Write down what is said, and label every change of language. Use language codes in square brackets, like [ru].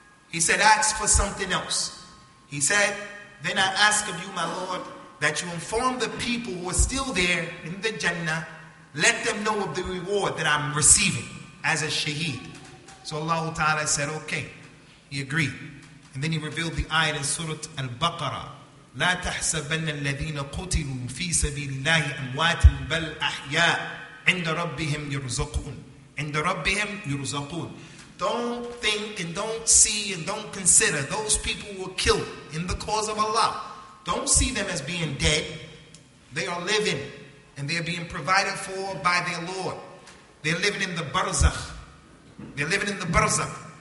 [en] He said, ask for something else. He said, then I ask of you, my Lord, that you inform the people who are still there in the Jannah, let them know of the reward that I'm receiving as a shaheed. So Allah Ta'ala said, okay. He agreed. And then he revealed the ayat in Surah Al-Baqarah. [ar] لا تحسبن الذين قتلوا في سبيل الله أموات بل أحياء عند ربهم يرزقون. عند ربهم يرزقون. [en] Don't think and don't see and don't consider those people who were killed in the cause of Allah. Don't see them as being dead. They are living and they are being provided for by their Lord. They're living in the barzakh. They're living in the barzakh.